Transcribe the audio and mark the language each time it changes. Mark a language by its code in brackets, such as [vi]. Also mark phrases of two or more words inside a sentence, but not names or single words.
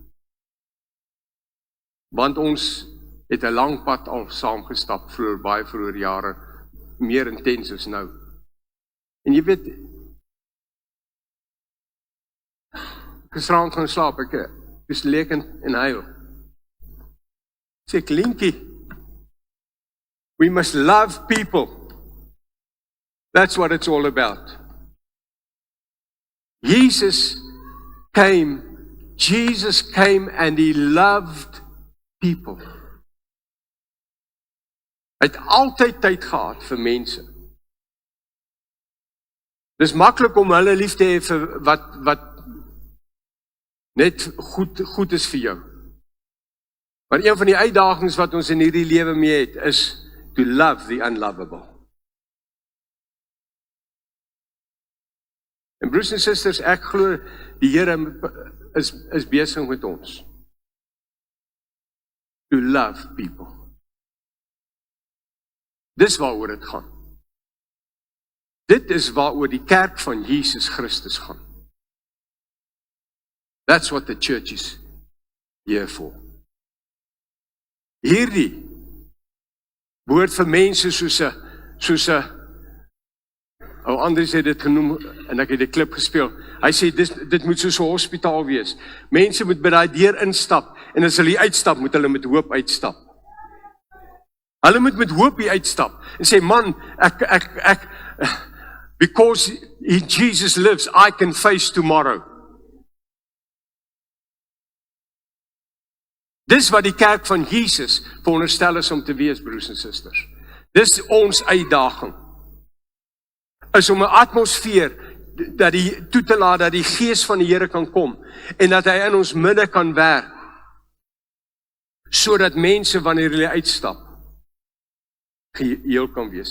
[af] Want ons het 'n lang pad al saamgestap baie vroeër jare, meer intens as nou. En jy weet, gisterand gaan slaap, ek is lekend en huil. Sê ek, Linkie, [en] we must love people. That's what it's all about. Jesus came and he loved people. [af] Hy het altyd tyd gehad vir mense. Dis maklik om hulle lief te hê vir wat net goed is vir jou. Maar een van die uitdagings wat ons in hierdie lewe mee het, is [en] to love the unlovable. [af] En broers en susters, ek glo die Here is besig met ons. [en] To love people. [af] Dis waaroor dit gaan. Dit is waaroor die kerk van Jesus Christus gaan. [en] That's what the church is here for. [af] Hierdie woord vir mense soos 'n Andries het dit genoem, en ek het die klip gespeel. Hy sê, dit moet soos 'n hospitaal wees. Mense moet by daai deur instap, en as hulle uitstap, moet hulle met hoop uitstap. Hulle moet met hoop hier uitstap, en sê, man, [en] because Jesus lives, I can face tomorrow. [af] Dis wat die kerk van Jesus veronderstel is om te wees, broers en susters. Dis ons uitdaging. Is om 'n atmosfeer toe te laat dat die gees van die Here kan kom en dat hy in ons midde kan werk, sodat mense wanneer hulle uitstap geheel kan wees.